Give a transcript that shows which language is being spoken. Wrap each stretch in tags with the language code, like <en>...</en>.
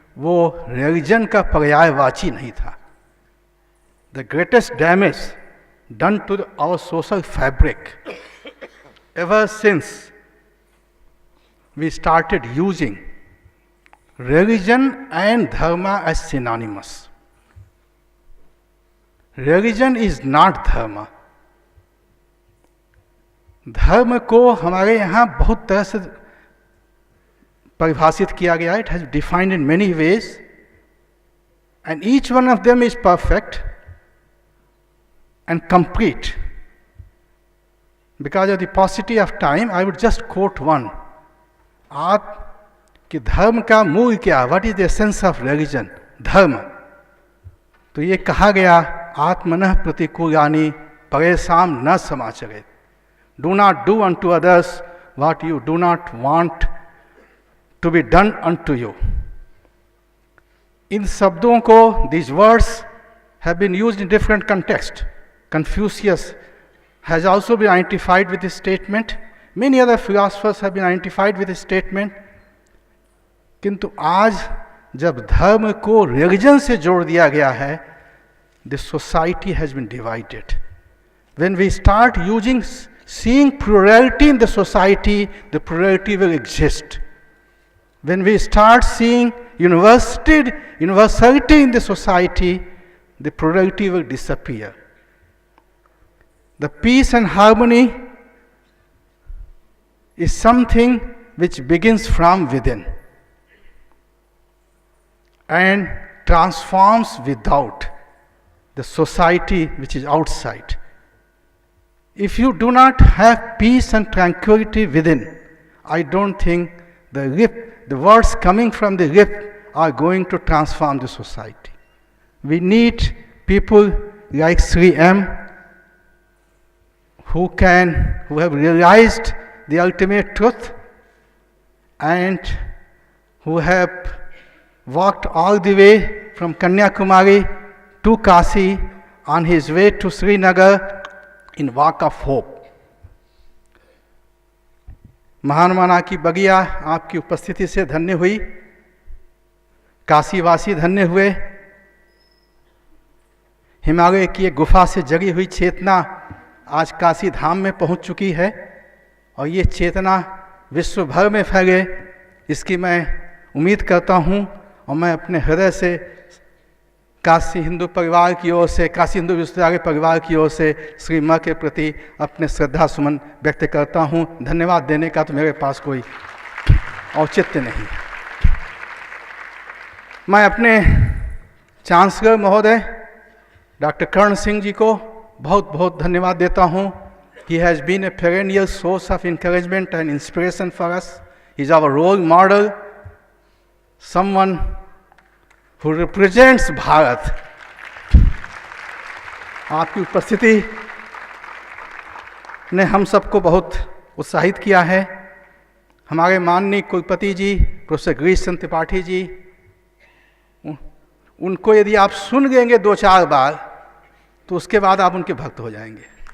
<hi>वो रिलीजन का पर्यायवाची नहीं था।</hi> <en>The greatest damage done to our social fabric ever since we started using religion and dharma as synonymous. Religion is not dharma.</en> <hi>धर्म को हमारे यहाँ बहुत तरह से परिभाषित किया गया है.</hi> <en>It has defined in many ways, and each one of them is perfect and complete. Because of the paucity of time, I would just quote one.</en> <hi>आप कि धर्म का मूल क्या,</hi> <en>what is the essence of religion,</en> <hi>धर्म. तो ये कहा गया,</hi> <sa>आत्मनः प्रतिकूलानि परेषां न समाचरेत्.</sa> <en>Do not do unto others what you do not want to be done unto you.</en> <hi>इन शब्दों को,</hi> <en>These words have been used in different context. Confucius has also been identified with this statement. Many other philosophers have been identified with this statement.</en> <hi>किंतु आज जब धर्म को religion से जोड़ दिया गया है,</hi> <en>The society has been divided. When we start using seeing plurality in the society, the plurality will exist. When we start seeing universality in the society, the plurality will disappear. The peace and harmony is something which begins from within and transforms without the society which is outside. If you do not have peace and tranquility within, I don't think the words coming from the lip are going to transform the society. We need people like Sri M who have realized the ultimate truth and who have walked all the way from Kanyakumari to Kashi on his way to Srinagar in walk of hope.</en> <hi>महानमाना की बगिया आपकी उपस्थिति से धन्य हुई, काशीवासी धन्य हुए. हिमालय की एक गुफा से जगी हुई चेतना आज काशी धाम में पहुंच चुकी है और ये चेतना विश्व भर में फैले, इसकी मैं उम्मीद करता हूं. और मैं अपने हृदय से काशी हिंदू परिवार की ओर से, काशी हिंदू विश्वविद्यालय परिवार की ओर से श्री मां के प्रति अपने श्रद्धा सुमन व्यक्त करता हूं. धन्यवाद देने का तो मेरे पास कोई औचित्य नहीं. मैं अपने चांसलर महोदय डॉक्टर कर्ण सिंह जी को बहुत बहुत धन्यवाद देता हूं.</hi> <en>He has been a perennial source of encouragement and inspiration for us. He is our role model, someone who represents Bharat.</en> <hi>आपकी उपस्थिति ने हम सबको बहुत उत्साहित किया है. हमारे माननीय कुलपति जी प्रोफेसर गिरीश चंद्र त्रिपाठी जी, उनको यदि आप सुन लेंगे 2-4 बार तो उसके बाद आप उनके भक्त हो जाएंगे.</hi>